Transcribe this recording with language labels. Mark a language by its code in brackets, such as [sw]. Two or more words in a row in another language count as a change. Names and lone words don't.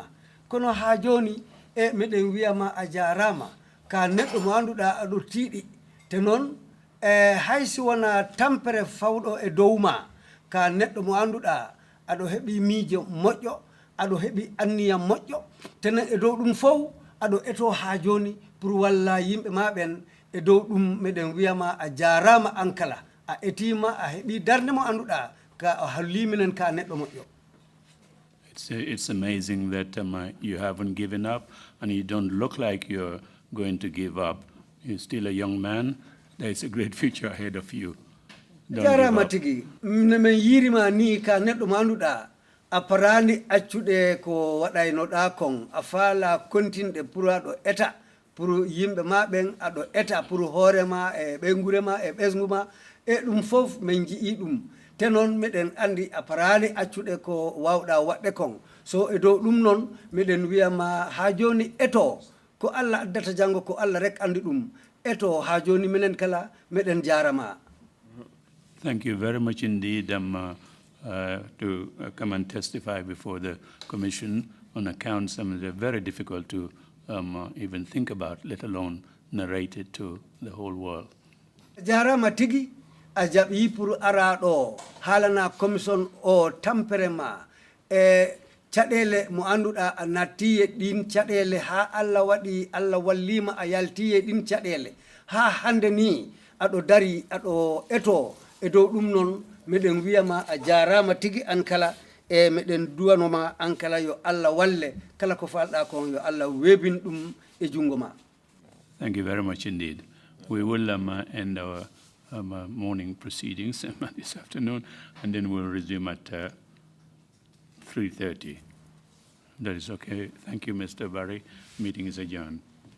[ff] Kono ha joni meden wiyama a jarama ka neddo mo anduda ado tiidi te non haysi wona tampere fawdo e dowma ka neddo mo anduda ado hebi miijo moƴƴo ado hebi anniya moƴƴo tenen e dow dum fow ado eto ha joni pour walla yimbe maben e dow dum meden wiyama a jarama ankala a etima a hebi darde mo anduda ka halliminen ka neddo moƴƴo. [en] It's amazing that you haven't given up and you don't look like you're going to give up. You're still a young man. There's a great future ahead of you. [ff] Jaramatigi men yirima ni ka neddo manduda aparani accude ko waday no da kon afala kontinde pour ado eta pour yimbe maben ado eta pour horema e bengurema e besnguma e dum fof men jii dum tenon meden andi aparani accude ko wawda wadde kon so e do dum non meden wiyama ha joni eto ko Allah addata jango ko Allah rek andi ɗum eto ha joni minen kala meɗen jarama. [en] Thank you very much indeed to come and testify before the Commission on accounts that are very difficult to even think about, let alone narrate it to the whole world. [ff] Jarama tigi a jaɓi pour ara ɗo haalana commission o tampere ma e caɗele mo annduɗa a nattiye ɗin caɗele ha Allah waɗi Allah wallima a yaltiye ɗin caɗele ha hande ni aɗo dari aɗo eto e dow ɗum noon meɗen wiyama a jarama tigi an kala e meɗen duwanoma an kala yo Allah walle kala ko falɗa kon yo Allah webin ɗum e jungo ma. [en] Thank you very much indeed. We will end our morning proceedings this afternoon, and then we'll resume at 3:30. That is okay. Thank you, Mr. Barry. Meeting is adjourned.